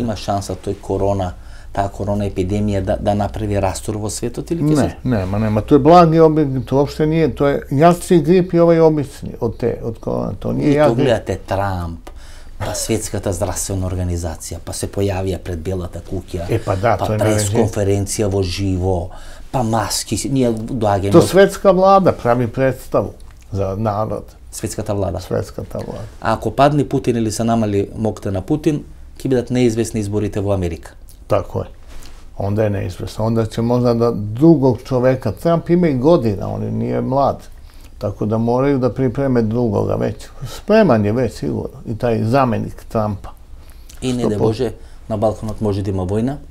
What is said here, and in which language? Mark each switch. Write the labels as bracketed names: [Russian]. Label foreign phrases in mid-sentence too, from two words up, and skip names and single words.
[Serbian] Ima šansa ta korona epidemija da napravi rastur [Macedonian] во светот [Serbian] ili ne? Nema. To je blagi oblik, to uopšte nije, to je jači grip i ovaj obični od korona. To nije jak grip. [Macedonian] I to gledate Trump, pa Светската здравствена организација, па се појавија пред Белата куќа, па пресконференција во живо, па маски, ние доаѓаме... [Serbian] To svetska vlada pravi predstavu za narod. [Macedonian] Светската влада? Светската влада. А ако падне Путин или се намали мокта на Путин, ќе бидат неизвестни изборите во Америка. [Serbian] Tako je. Onda je neizvesno. Onda će možda da drugog čoveka, Trump ima i godina, on nije mlad. Tako da moraju da pripreme drugoga već. Spreman je već sigurno i taj zamenik Trumpa. [Macedonian] И не да Боже, на Балканот може да има војна.